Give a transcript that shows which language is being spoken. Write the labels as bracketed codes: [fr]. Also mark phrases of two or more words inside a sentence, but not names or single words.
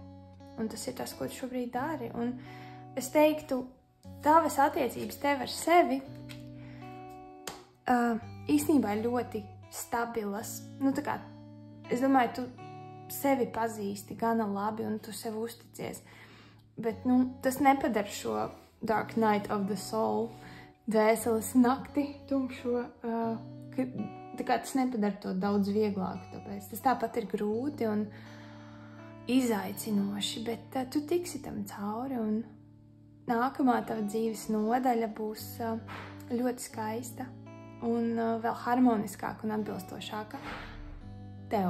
[lv] Un tas ir tas, ko tu šobrīd dari. Un es teiktu, tavas attiecības tev ar sevi īstenībā ir ļoti stabilas. Tā kā, es domāju, tu sevi pazīsti gana labi un tu sev uzticies. Bet, tas nepadara šo [en] dark night of the soul, [lv] dvēseles nakti tumšo, tā kā tas nepadara to daudz vieglāku, tāpēc tas tāpat ir grūti un izaicinoši, bet tu tiksi tam cauri un nākamā tava dzīves nodaļa būs ļoti skaista un vēl harmoniskāka un atbilstošāka tev.